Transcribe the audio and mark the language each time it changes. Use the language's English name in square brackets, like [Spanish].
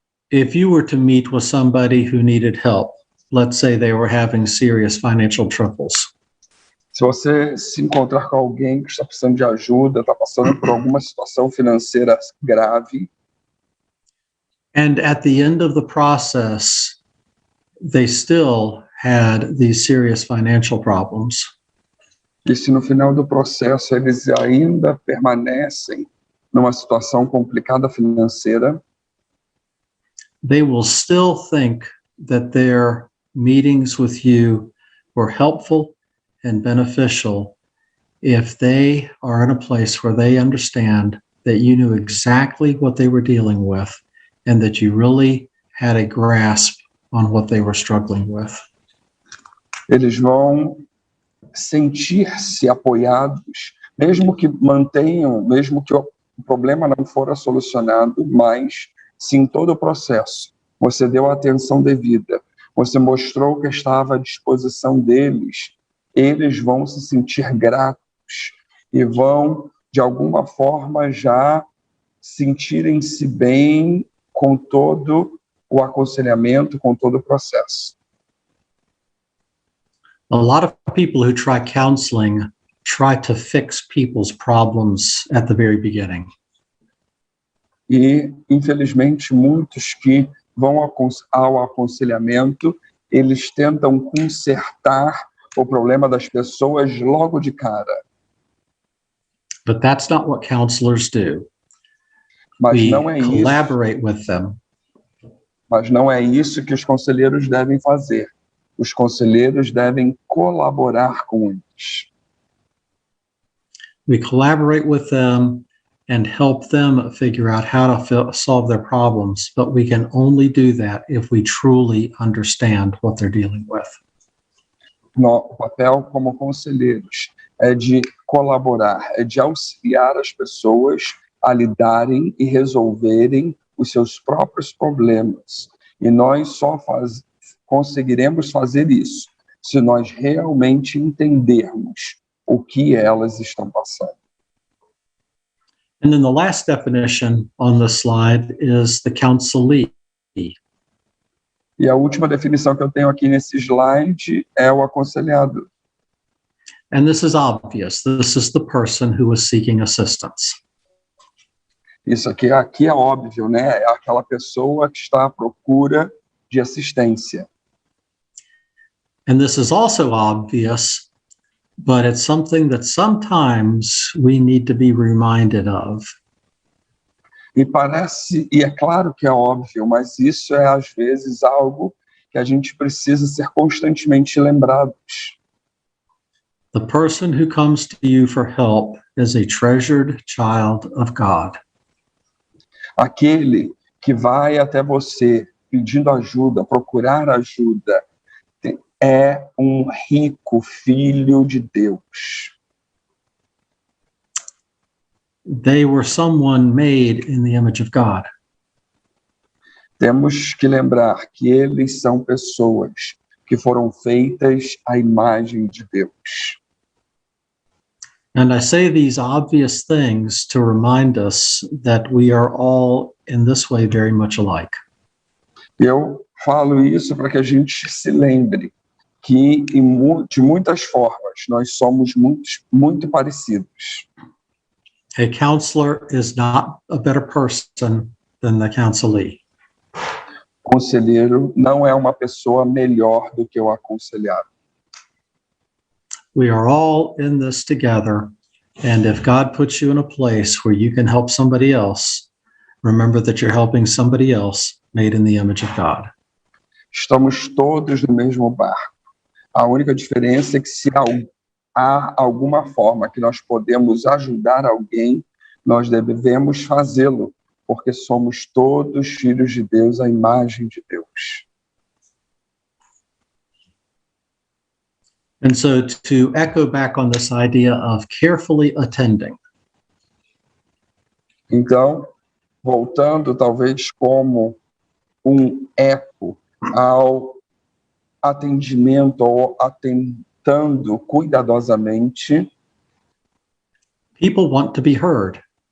[English] if you were to meet with somebody who needed help, let's say they were having serious financial troubles, [Portuguese] se você se encontrar com alguém que está precisando de ajuda, está passando por alguma situação financeira grave, [English] and at the end of the process, they still had these serious financial problems, [Portuguese] e se no final do processo eles ainda permanecem numa situação complicada financeira, [English] they will still think that their meetings with you were helpful and beneficial if they are in a place where they understand that you knew exactly what they were dealing with and that you really had a grasp on what they were struggling with. [Portuguese] Eles vão sentir-se apoiados, mesmo que o problema não fora solucionado, mas se em todo o processo você deu a atenção devida, você mostrou que estava à disposição deles, eles vão se sentir gratos e vão, de alguma forma, já sentirem-se bem com todo o aconselhamento, com todo o processo. [English] A lot of people who try counseling try to fix people's problems at the very beginning. [Portuguese] E, infelizmente, muitos que vão ao aconselhamento, eles tentam consertar o problema das pessoas logo de cara. [English] But that's not what counselors do. [Portuguese] Mas [English] We [Portuguese] não é isso. [English] collaborate with them. [Portuguese] Mas não é isso que os conselheiros devem fazer. Os conselheiros devem colaborar com eles. [English] We collaborate with them and help them figure out how to solve their problems, but we can only do that if we truly understand what they're dealing with. [Portuguese] O papel como conselheiros é de colaborar, é de auxiliar as pessoas a lidarem e resolverem os seus próprios problemas. E nós só conseguiremos fazer isso se nós realmente entendermos o que elas estão passando. [English] And then the last definition on the slide is the counselee. [Portuguese] E a última definição que eu tenho aqui nesse slide é o aconselhado. [English] And this is obvious. This is the person who is seeking assistance. [Portuguese] Isso aqui é óbvio, né? É aquela pessoa que está à procura de assistência. [English] And this is also obvious, but it's something that sometimes we need to be reminded of. [Portuguese] E é claro que é óbvio, mas isso é às vezes algo que a gente precisa ser constantemente lembrados. [English] The person who comes to you for help is a treasured child of God. [Portuguese] Aquele que vai até você pedindo ajuda, procurar ajuda, é um rico filho de Deus. [English] They were someone made in the image of God. [Portuguese] Temos que lembrar que eles são pessoas que foram feitas à imagem de Deus. [English] And I say these obvious things to remind us that we are all in this way very much alike. [Portuguese] Eu falo isso para que a gente se lembre que de muitas formas nós somos muito parecidos. [English] A counselor is not a better person than the counselee. [Portuguese] O conselheiro não é uma pessoa melhor do que o aconselhado. [English] We are all in this together, and if God puts you in a place where you can help somebody else, remember that you're helping somebody else made in the image of God. [Portuguese] Estamos todos no mesmo barco. A única diferença é que se há alguma forma que nós podemos ajudar alguém, nós devemos fazê-lo, porque somos todos filhos de Deus, à imagem de Deus. [English] And so to echo back on this idea of carefully attending. [Portuguese] Então, voltando talvez como um eco ao atendimento ou atentando cuidadosamente, [English] People want to be heard.